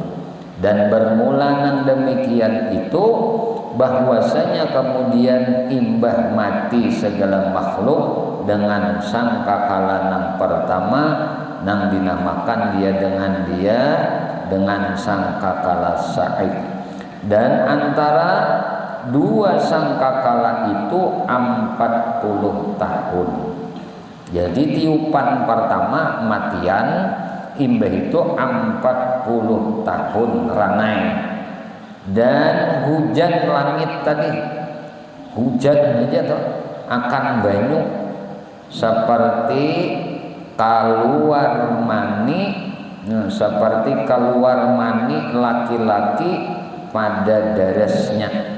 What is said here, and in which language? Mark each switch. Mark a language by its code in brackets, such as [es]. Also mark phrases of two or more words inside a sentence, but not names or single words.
[id] Dan bermula nang demikian itu bahwasanya kemudian imbah mati segala makhluk dengan sangkakala nang pertama nang dinamakan dia dengan sangkakala Sa'id. Dan antara dua sangkakala itu 40 tahun. [bjn] Jadi tiupan pertama matian imbah itu 40 tahun ranai. [id] Dan hujan langit tadi, hujan aja tuh akan banyu seperti keluar mani, seperti keluar mani laki-laki pada darasnya.